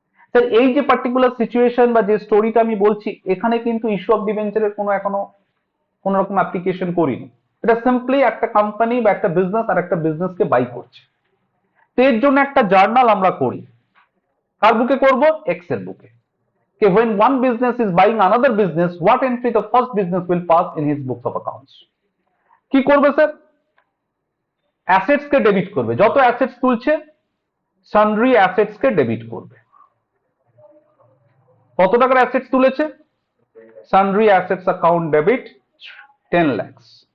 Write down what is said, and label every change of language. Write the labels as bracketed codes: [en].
[bn] Sir এই যে particular situation বা যে স্টোরিটা আমি বলছি, এখানে কিন্তু ইস্যু অফ ডিবেঞ্চারের এখনো কোন রকম অ্যাপ্লিকেশন করিনি। এটা সিম্পলি একটা কোম্পানি বা একটা বিজনেস আর একটা বিজনেসকে বাই করছে, তো এর জন্য একটা জার্নাল আমরা করি। কার বুকে করব? এক্স এর বুকে। [en] When one business is buying another business, what entry the first business will pass in his books of accounts? [bn] কি করবে স্যার? অ্যাসেটস কে ডেবিট করবে, যত অ্যাসেটস তুলছে সানড্রি অ্যাসেটস কে ডেবিট করবে। কত টাকার অ্যাসেটস তুলেছে? সানড্রি অ্যাসেটস অ্যাকাউন্ট ডেবিট 10 lakhs।